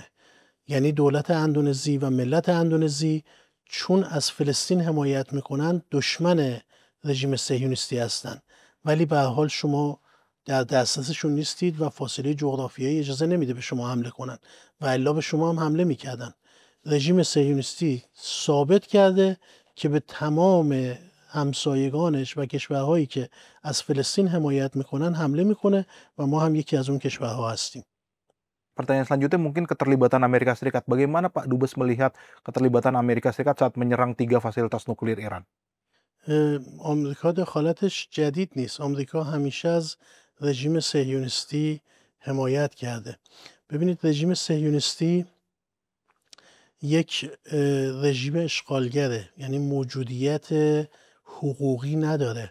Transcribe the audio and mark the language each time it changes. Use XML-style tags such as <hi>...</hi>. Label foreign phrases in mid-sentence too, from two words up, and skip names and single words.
<fa>یعنی دولت اندونزی و ملت اندونزی چون از فلسطین حمایت میکنن دشمن رژیم صهیونیستی هستن، ولی به هر حال شما در دسترسشون نیستید و فاصله جغرافیایی اجازه نمیده به شما حمله کنن و الا به شما هم حمله میکردن. رژیم صهیونیستی ثابت کرده که به تمام همسایگانش و کشورهایی که از فلسطین حمایت میکنن حمله میکنه و ما هم یکی از اون کشورها هستیم.</fa> <id>Pertanyaan selanjutnya mungkin keterlibatan Amerika Serikat. Bagaimana Pak Dubes melihat keterlibatan Amerika Serikat saat menyerang 3 fasilitas nuklir Iran?</id> <fa>آمریکا دخالتش جدید نیست. آمریکا همیشه از رژیم صهیونیستی حمایت کرده. ببینید رژیم صهیونیستی یک رژیم اشغالگره، یعنی موجودیت حقوقی نداره.</fa>